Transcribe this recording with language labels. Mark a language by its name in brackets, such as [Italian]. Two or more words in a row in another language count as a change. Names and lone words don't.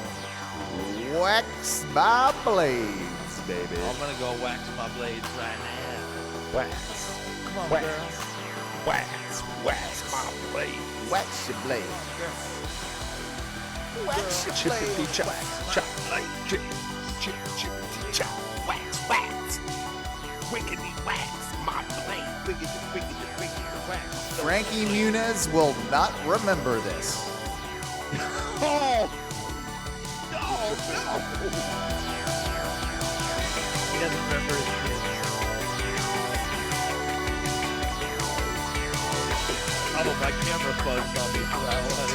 [English] Wax my blades, baby. I'm gonna go wax my blades right now. Wax. Come on, Wax. girl. Wax my blade. Wax your blades. Wax your Chippity blade, chop, wax, chop like chip, chip, chippity chop, wax, wax, wiggity wax, my blade, wiggity, wiggity, wiggity wax. Frankie Muniz will not remember this. Oh! No! He doesn't remember his kids. Oh, my camera buzzed on me for that one.